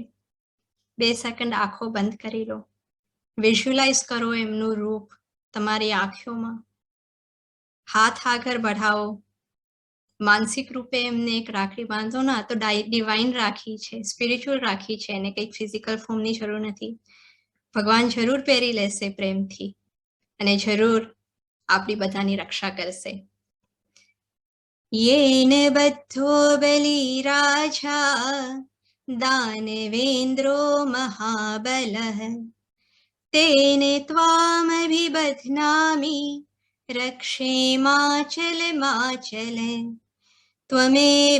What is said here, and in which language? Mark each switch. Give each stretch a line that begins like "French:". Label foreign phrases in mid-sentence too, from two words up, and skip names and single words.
Gujarati: 2 સેકન્ડ આંખો બંધ કરી લો, વિઝ્યુઅલાઇઝ કરો એમનું રૂપ તમારી આંખોમાં, હાથ આગળ બઢાવો, માનસિક રૂપે એમને એક રાખડી બાંધો ના તો ડિવાઇન રાખી છે, સ્પિરિચ્યુઅલ રાખી છે, એને કંઈક
English: physical form
Gujarati: જરૂર નથી. ભગવાન જરૂર પહેરી લેશે પ્રેમથી અને જરૂર આપણી બધાની રક્ષા કરશે.
Sanskrit: येन बद्धो बलिराजा दानवेन्द्रो महाबलः तेन त्वामभिबध्नामि रक्षेमाचलमाचल त्वमेव